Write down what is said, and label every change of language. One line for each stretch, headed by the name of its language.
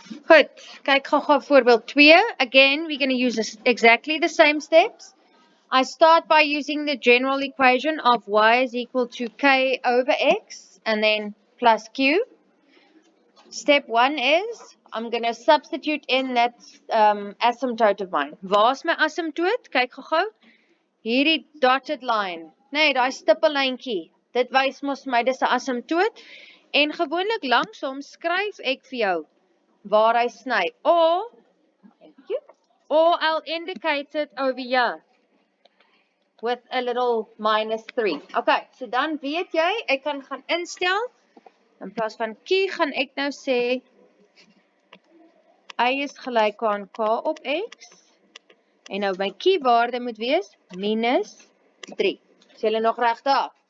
Afrikaans: Goed, kyk gou-gou voorbeeld 2.
English: Again, we're going to use exactly the same steps. I start by using the general equation of y is equal to k over x and then plus q. Step 1 is, I'm going to substitute in that asymptote of mine.
Afrikaans: Waar's my asymptote? Kyk gou-gou. Hierdie
English: dotted line.
Afrikaans: Nee, daai stippellyntjie. Dit wys mos my dis 'n asymptoot. En gewoonlik langsom skryf ek vir jou waar hy sny.
English: Or I'll indicate it over here. with a little minus 3. Okay,
Afrikaans: so dan weet jy, ek kan gaan instel, in plaas van Q gaan ek nou sê, Y is gelyk aan K op X, en nou my Q waarde moet wees, minus 3. Is julle nog reg daar?